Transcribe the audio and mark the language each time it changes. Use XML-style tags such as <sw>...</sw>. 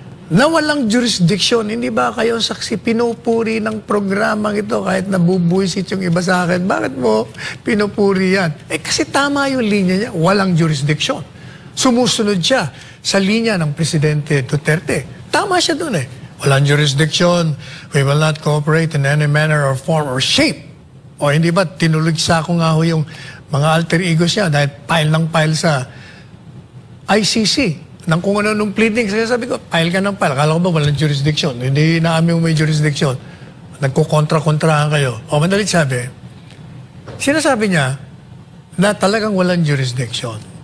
<tl>na walang jurisdiction. Hindi ba kayo saksi pinupuri ng programang ito kahit nabubuisit yung iba sa akin? Bakit mo pinupuri yan? Kasi tama yung linya niya, walang jurisdiction. Sumusunod siya sa linya ng Presidente Duterte. Tama siya doon Walang jurisdiction.</tl> <en>We will not cooperate in any manner or form or shape.</en> <tl>O hindi ba, tinuligsa ko nga yung mga alter egos niya dahil file sa ICC. Nang kung ano nung pleading, sabi ko, file ka ng file. Akala ko ba walang jurisdiction? Hindi naamin mo may jurisdiction. nagkukontra-kontrahan kayo. O madalit sabi, sinasabi niya na talagang walang jurisdiction.</tl>